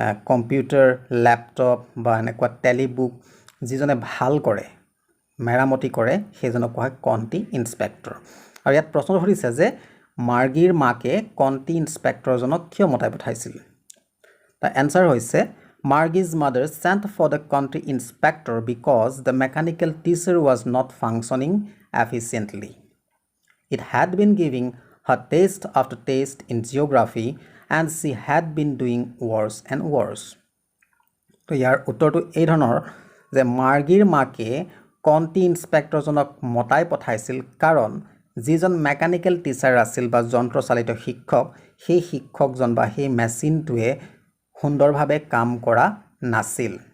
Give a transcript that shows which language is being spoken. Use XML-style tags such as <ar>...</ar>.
<as>Computer laptop বা এনেকুৱা টেলিবুক যিজনে ভাল কৰে মেৰামতি কৰে সেইজনক কোৱা হয় কাউন্ট্ৰি ইন্সপেক্টৰ আৰু ইয়াত প্ৰশ্ন সুধিছে যে মাৰ্গিৰ মাকে কাউন্ট্ৰি ইন্সপেক্টৰজনক কিয় মতাই পঠাইছিল</as> <en>The answer</en> <as>হৈছে</as> <en>Margie's mother sent for the country inspector because the mechanical teacher was not functioning efficiently. It had been giving her test after test in geography and she had been doing worse and worse.</en> <as>তো ইয়াৰ উত্তৰটো এই ধৰণৰ যে মাৰ্গিৰ মাকে country ইন্সপেক্টৰজনক মতাই পঠাইছিল কাৰণ যিজন মেকানিক্যাল টিচাৰ আছিল বা যন্ত্ৰচালিত শিক্ষক সেই শিক্ষকজন বা সেই মেচিনটোৱে সুন্দৰভাৱে কাম কৰা নাছিল</as>